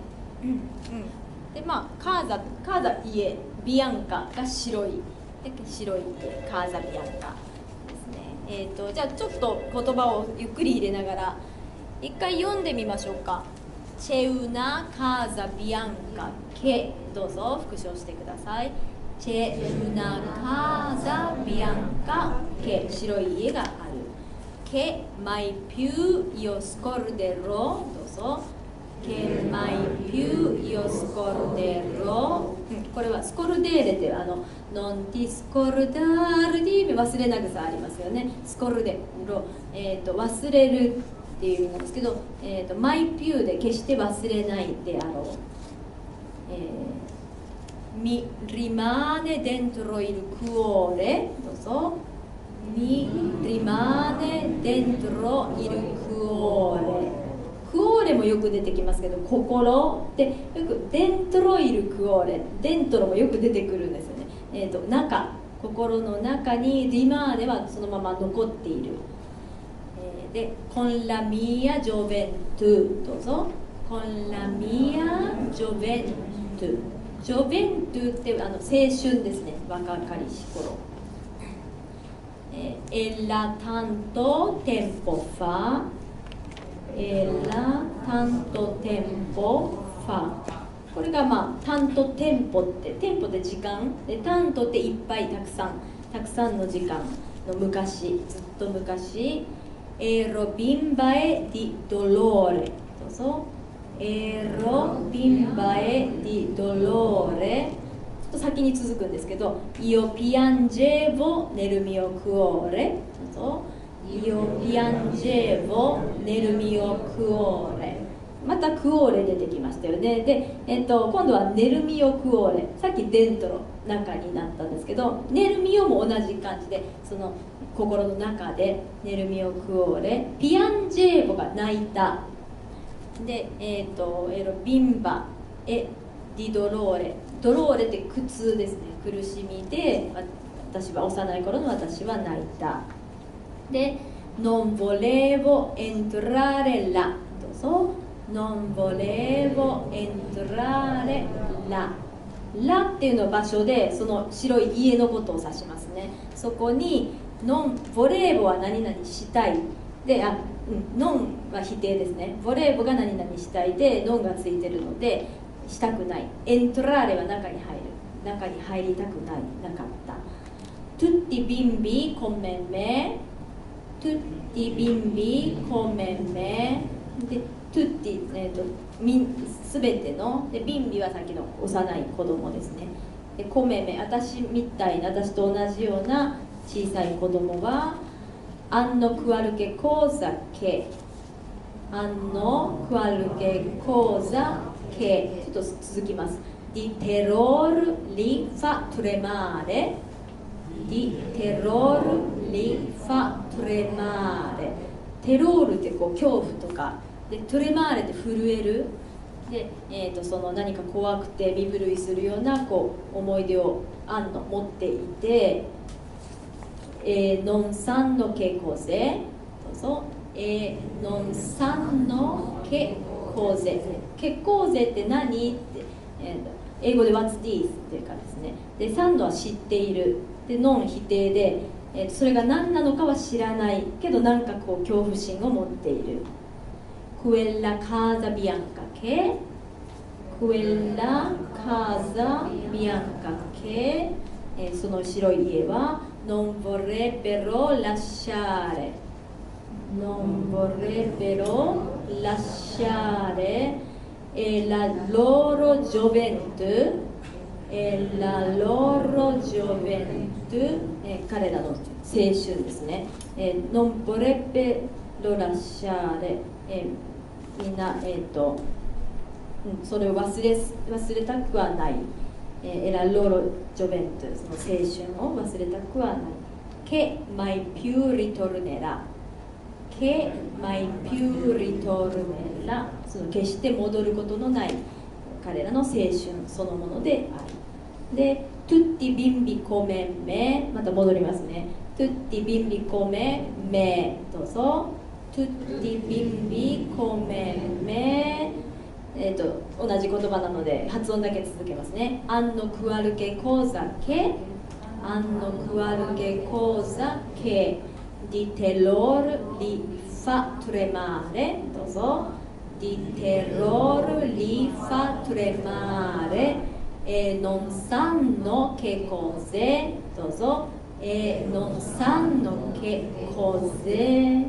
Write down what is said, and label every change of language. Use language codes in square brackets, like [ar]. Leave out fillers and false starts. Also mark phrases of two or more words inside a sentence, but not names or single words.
[ja] でカーザ家、ビアンカが白い家、カーザビアンカですね。じゃあちょっと言葉をゆっくり入れながら一回読んでみましょうか。 [it] C'è una casa bianca che, [ja] どうぞ復唱してください。 [it] C'è una casa bianca che [ja] 白い家がある。 [it] Che mai più io scorderò、どうぞ。Che mai più io scorderò、 [ja] これはスコルデーレって [it] non ti scordare di [ja] 忘れなぐさありますよね。スコルデロ、忘れるっていう意味なんですけど、 [it] mai più [ja] で決して忘れないであろう。 [it] Mi rimane dentro il cuore、どうぞ。Mi rimane dentro il cuore、 [ja] クオーレもよく出てきますけど、心でよく [it] dentro il cuore, [ja] デントロもよく出てくるんですよね。中、心の中にリマーネはそのまま残っている。 [it] で、con la mia gioventù、どうぞ。con la mia gioventù、 [ja] ジョベントゥって青春ですね、若かりし頃。 [it] Ella tanto tempo fa、 Ella tanto tempo fa、 [ja] これが [it] tanto tempo [ja] って、テンポで時間で、タントっていっぱいたくさんの時間の昔、ずっと昔。 [it] Ero bimba e di dolore、どうぞ。Ero bimba e di dolore、 [ja] ちょっと先に続くんですけど、 [it] Io piangevo nel mio cuore、どうぞ。Io piangevo nel mio cuore、 [ja] またクオーレ出てきましたよね。で、今度は [it] nel mio cuore, [ja] さっきデントロ中になったんですけど、 [it] nel mio [ja] も同じ感じで、その心の中で [it] nel mio cuore, [ja] ピアンジェーボが泣いた。で、 [it] Ero bimba e di dolore, [ja] ドローレって苦痛ですね、苦しみで、私は幼い頃の私は泣いた。 [it] で、non volevo entrare là、 [ja] どうぞ。 [it] non volevo entrare là、 [ja] là っていうのは場所で、その白い家のことを指しますね。そこに [it] non volevo [ja] は何々したいで、ノンは否定ですね。ボレーボが何々したいで、ノンがついてるのでしたくない。エントラーレは中に入る、中に入りたくない、なかった。 [it] tutti bimbi come me, tutti bimbi come me [ja] で、トゥッティ、すべてので、ビンビはさっきの幼い子供ですね。で、 [it] come me, [ja] 私みたいな、私と同じような小さい子供は [it] hanno qualche cosa che、 hanno qualche cosa che、 [ja] ちょっと続きます。 [it] di terror li fa tremare, di terror li fa tremare。 [ja] テロールってこう恐怖とかで、トレマーレって震えるで、その何か怖くて身震いするようなこう思い出を持っていて、 [it] non sanno che cos'è、 [ja] どうぞ、 [it] non sanno che cos'è、 che cos'è [ja] って何って、英語で [en] What's this [ja] っていう感じですね。で、サンドは知っている、で、ノン否定で、それが何なのかは知らないけど、なんかこう恐怖心を持っている。 [it] quella casa bianca che、quella casa bianca che、 [ja] その白い家は [it] non vorrebbero lasciare、 non vorrebbero lasciare la loro gioventù、 la loro gioventù、 [ja] 彼らの青春ですね。 [it] non vorrebbero lasciare、 [ja] みんな、それを忘れたくはない。 [it] la loro gioventù、 [ja] その青春を忘れたくはない。 [it] che mai più ritornerà、 che mai più ritornerà、 [ja] その決して戻ることのない彼らの青春そのものである。 [it] で、tutti bimbi come me、 [ja] また戻りますね。 [it] tutti bimbi come me、 [ja] どうぞ。tutti [it] bimbi come me、 [ja] 同じ言葉なので発音だけ続けますね。 [it] hanno qualche cosa che、 hanno qualche cosa che di terror li fa tremare、どうぞ。di terror li fa tremare e non sanno che cos'è、どうぞ。non sanno che cos'è。